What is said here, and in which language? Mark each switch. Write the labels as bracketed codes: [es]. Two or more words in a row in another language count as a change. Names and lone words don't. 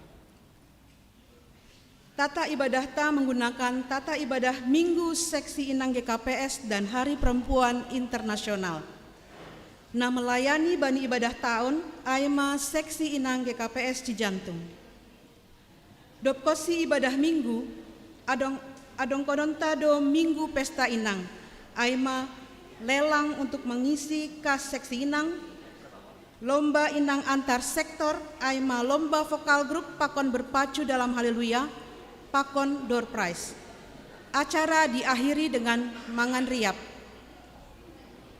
[id] Tata ibadah ta menggunakan tata ibadah Minggu Seksi Inang GKPS dan Hari Perempuan Internasional. [bts] Na melayani bani ibadah tahun Aima Seksi Inang GKPS Cijantung. Dopkosi ibadah Minggu adong kodonta do Minggu Pesta Inang. [id] Aima lelang untuk mengisi kas Seksi Inang. Lomba inang antar sektor, Aima lomba vokal grup pakon berpacu dalam haleluya, pakon [en] door prize. [id] Acara diakhiri dengan [bts] mangan riap.